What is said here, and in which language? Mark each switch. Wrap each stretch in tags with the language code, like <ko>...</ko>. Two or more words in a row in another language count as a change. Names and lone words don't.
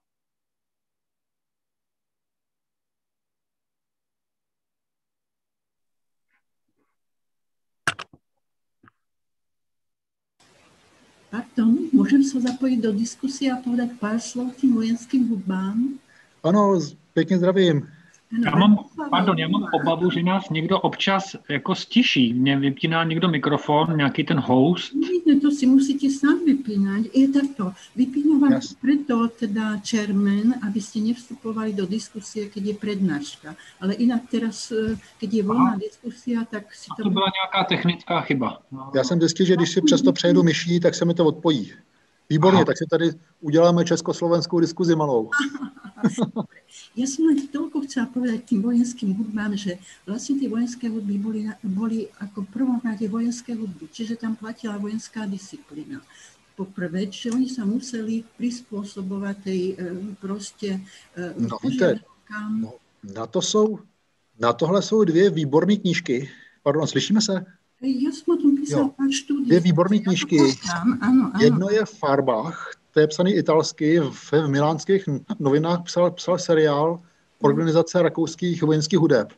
<sk>Pardon,</sk> <cs>můžeme se zapojit</cs> <sk>do diskusie a povedat pár slov tím vojenským hudbám?</sk> <cs>Ano, pěkně zdravím. Já mám obavu, že nás někdo občas jako stiší. Mě vypíná někdo mikrofon, nějaký ten host. Ne, to si musíte sám vypínat.</cs> <sk>Je takto. Vypína vám preto teda chairman, aby ste nevstupovali do diskusie, keď je prednáška. Ale inak teraz, keď je volná diskusia, tak si to...</sk> <cs>To byla nějaká technická chyba. Já jsem zjistil, že když si přesto přejdu myší, tak se mi to odpojí. Výborně, tak si tady uděláme československou diskuzi malou.</cs> <sk>Ja som len toľko chcela povedať tým vojenským hudbám, že vlastne tie vojenské hudby boli ako prvom rade vojenské hudby, čiže tam platila vojenská disciplína. Poprvé, že oni sa museli prispôsobovať tej proste požiadavkám.</sk> <cs>Na tohle jsou dvě výborné knížky, Pardon, slyšíme se? Já jsem o tom písal pár studií. Dvě výborné knížky. Ano. Jedno je Farbach, to je psaný italsky, v milánských novinách psal seriál Organizace rakouských vojenských hudeb.</cs>